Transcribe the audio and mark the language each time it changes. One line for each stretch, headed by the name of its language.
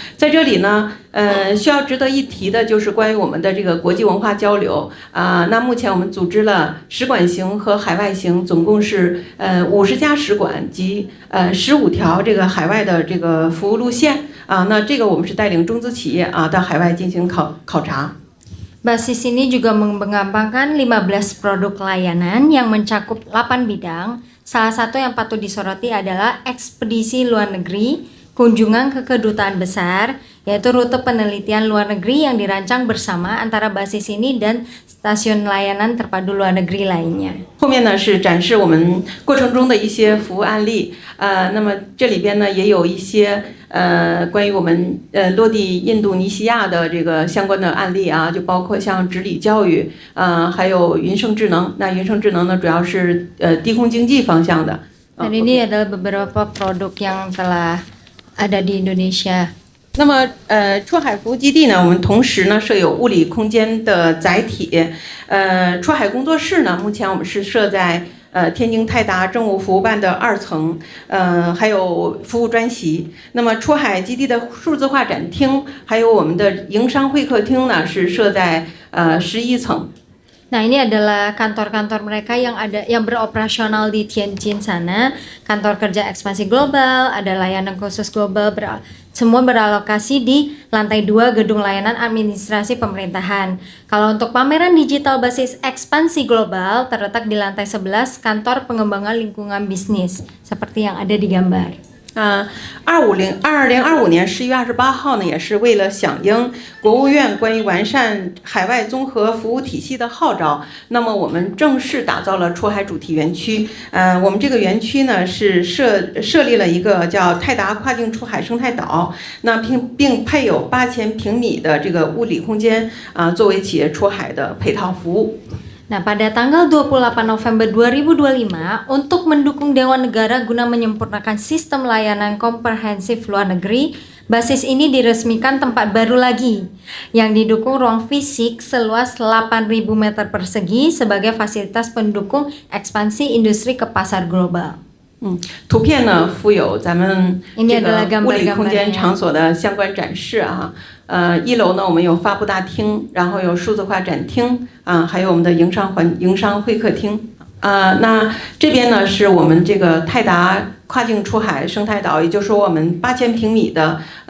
Chinese: 在这里呢，需要值得一提的就是关于我们的这个国际文化交流那目前我们组织了使馆行和海外行，总共是50家使馆及15条这个海外的这个服务路线那这个我们是带领中资企业到海外进行考察。
Indonesian: Basis ini juga mengembangkan 15 produk layanan yang mencakup 8 bidang. Salah satu yang patut disoroti adalah ekspedisi luar negeri, kunjungan ke kedutaan besar, yaitu rute penelitian luar negeri yang dirancang bersama antara basis ini dan stasiun layanan terpadu luar negeri lainnya。
Chinese: 后面呢是展示我们过程中的一些服务案例，那么这里边呢也有一些关于我们落地印度尼西亚的这个相关的案例就包括像治理教育还有云生智能。那云生智能呢主要是低空经济方向的。
Indonesian: Dan ini adalah beberapa produk yang telah ada di Indonesia。
Chinese: 那么出海服务基地呢，我们同时呢设有物理空间的载体，出海工作室呢，目前我们是设在天津泰达政务服务办的2层，还有服务专席。那么出海基地的数字化展厅，还有我们的营商会客厅呢，是设在11层。
Indonesian: Nah, ini adalah kantor-kantor mereka yang beroperasional di Tianjin sana, kantor kerja ekspansi global, ada layanan khusus global, semua beralokasi di lantai 2 gedung layanan administrasi pemerintahan. Kalau untuk pameran digital basis ekspansi global terletak di lantai 11 kantor pengembangan lingkungan bisnis, seperti yang ada di gambar。
Chinese: 2025年11月28号呢，也是为了响应国务院关于完善海外综合服务体系的号召，那么我们正式打造了出海主题园区。我们这个园区呢是设立了一个叫泰达跨境出海生态岛，那并配有8000平米的这个物理空间作为企业出海的配套服务。
Indonesian: Nah, pada tanggal 28 November 2025, untuk mendukung Dewan Negara guna menyempurnakan sistem layanan komprehensif luar negeri, basis ini diresmikan tempat baru lagi, yang didukung ruang fisik seluas 8.000 meter persegi sebagai fasilitas pendukung ekspansi industri ke pasar global。
Chinese: 图片呢附有咱们这个物理空间场所的相关展示1楼呢我们有发布大厅，然后有数字化展厅还有我们的营商会客厅那这边呢是我们这个泰达跨境出海生态岛，也就是说我们8000平米的